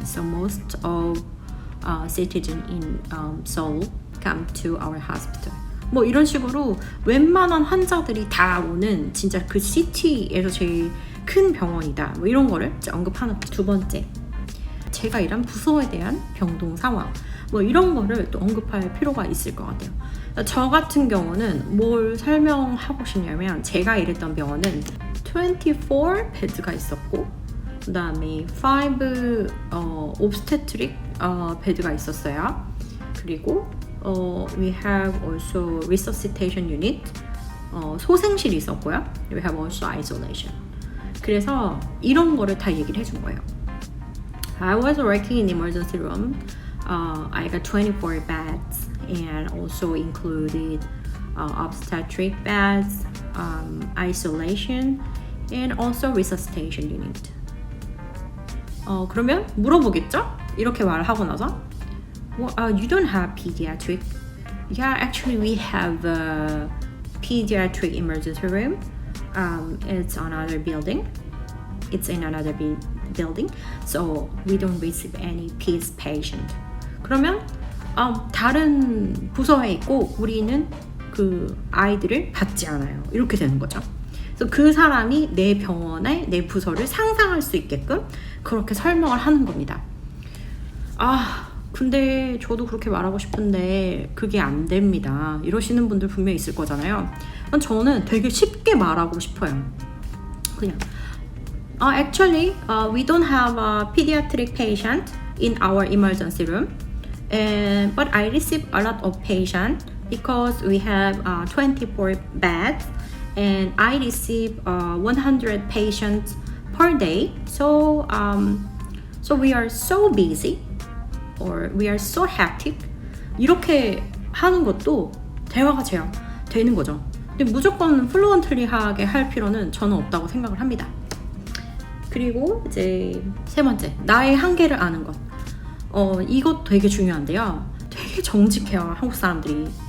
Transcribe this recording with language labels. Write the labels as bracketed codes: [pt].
[en] So most of citizens in Seoul come to our hospital. [ko] 뭐 이런 식으로 웬만한 환자들이 다 오는 진짜 그 시티에서 제일 큰 병원이다. 뭐 이런 거를 이제 언급하는 거. 두 번째, 제가 일한 부서에 대한 병동 상황. 뭐 이런 거를 또 언급할 필요가 있을 것 같아요. 저 같은 경우는 뭘 설명하고 싶냐면 제가 일했던 병원은 24 베드가 있었고 그 다음에 5 obstetric 베드가 있었어요. 그리고 [en] we have also resuscitation unit [ko] 소생실이 있었고요. [en] we have also isolation. [ko] 그래서 이런 거를 다 얘기를 해준 거예요. [en] I was working in emergency room. I got 24 beds and also included obstetric beds, isolation, and also resuscitation unit. [ko] 그러면 물어보겠죠? 이렇게 말을 하고 나서 [en] well, you don't have pediatric. Yeah, actually we have a pediatric emergency room. It's another building. It's in another building. So we don't receive any peds patient. [ko] 그러면 다른 부서에 있고 우리는 그 아이들을 받지 않아요. 이렇게 되는 거죠. 그래서 그 사람이 내 병원에 내 부서를 상상할 수 있게끔 그렇게 설명을 하는 겁니다. 근데 저도 그렇게 말하고 싶은데 그게 안 됩니다. 이러시는 분들 분명히 있을 거잖아요. 저는 되게 쉽게 말하고 싶어요. 그냥 [en] actually we don't have a pediatric patient in our emergency room. But I receive a lot of patients because we have 24 beds and I receive 100 patients per day. So we are so busy or we are so hectic. [ko] 이렇게 하는 것도 대화가 되는 거죠. 근데 무조건 플루언틀리하게 할 필요는 저는 없다고 생각을 합니다. 그리고 이제 세 번째, 나의 한계를 아는 것. 이것 되게 중요한데요. 되게 정직해요. 한국 사람들이.